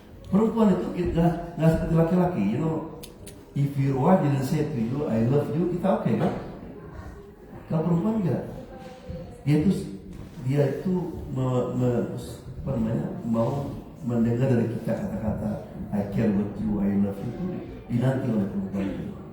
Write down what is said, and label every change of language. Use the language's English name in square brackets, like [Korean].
[Indonesian] Perempuan itu nggak seperti laki-laki, [English] you know. If your wife didn't say to you, I love you, [Indonesian] kita oke kan? Kalau perempuan enggak, dia itu mau mendengar dari kita kata-kata [English] I care about you, I love you [Indonesian] itu dinanti oleh perempuan itu.